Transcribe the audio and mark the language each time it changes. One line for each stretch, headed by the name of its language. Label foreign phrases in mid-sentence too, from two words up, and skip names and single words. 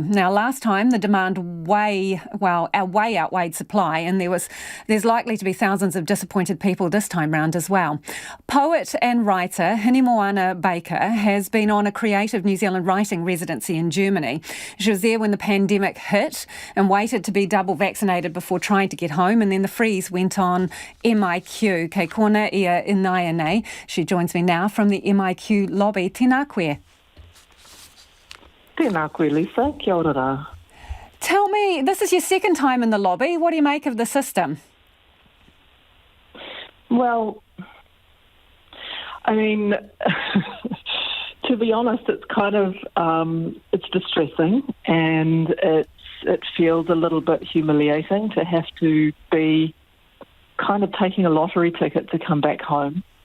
English: Now, last time the demand way outweighed supply, and there's likely to be thousands of disappointed people this time round as well. Poet and writer Hinemoana Baker has been on a creative New Zealand writing residency in Germany. She was there when the pandemic hit and waited to be double vaccinated before trying to get home, and then the freeze went on MIQ.
Māori: Kei kona ia inaia nei.
English: She joins me now from the MIQ lobby.
Māori: Tēnā koe. Tēnā koe, Lisa. Kia ora rā.
English: Tell me, this is your second time in the lobby. What do you make of the system? Well, I mean, to be honest, it's kind of, it's distressing, and it feels a little bit humiliating to have to be kind of taking a lottery ticket to come back home.